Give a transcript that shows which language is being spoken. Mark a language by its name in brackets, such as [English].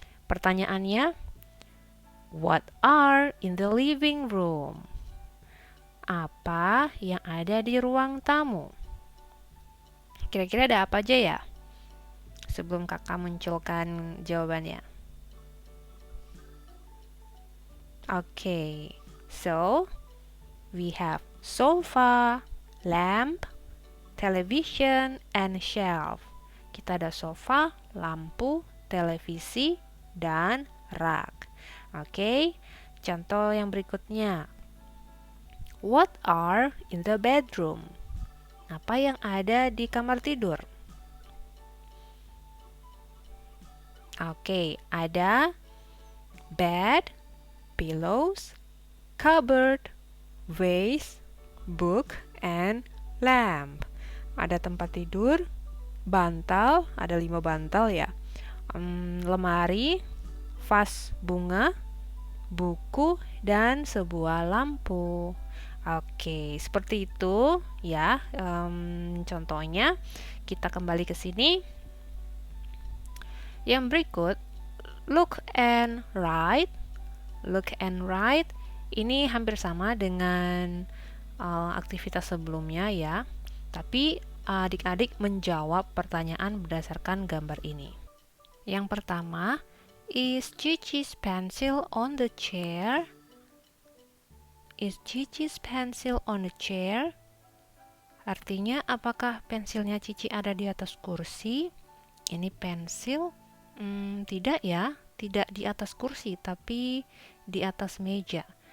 [English] Pertanyaannya, what are in the living room? [Indonesian] Apa yang ada di ruang tamu? Kira-kira ada apa aja ya? Sebelum kakak munculkan jawabannya. [English] Okay, so we have sofa, lamp, television, and shelf. [Indonesian] Kita ada sofa, lampu, televisi, dan rak. Oke, contoh yang berikutnya. [English] What are in the bedroom? [Indonesian] Apa yang ada di kamar tidur? [English] Oke, ada bed, pillows, cupboard, vase, book, and lamp. [Indonesian] Ada tempat tidur, bantal, ada 5 bantal ya, lemari, vas bunga, buku, dan sebuah lampu. Oke, seperti itu ya contohnya. Kita kembali ke sini. Yang berikut, [English] look and write. [Indonesian] Look and write ini hampir sama dengan aktivitas sebelumnya ya, tapi adik-adik menjawab pertanyaan berdasarkan gambar ini. Yang pertama, [English] is Cici's pencil on the chair? Is Cici's pencil on the chair? [Indonesian] Artinya, apakah pensilnya Cici ada di atas kursi? Ini pensil? Tidak ya, tidak di atas kursi, tapi di atas meja.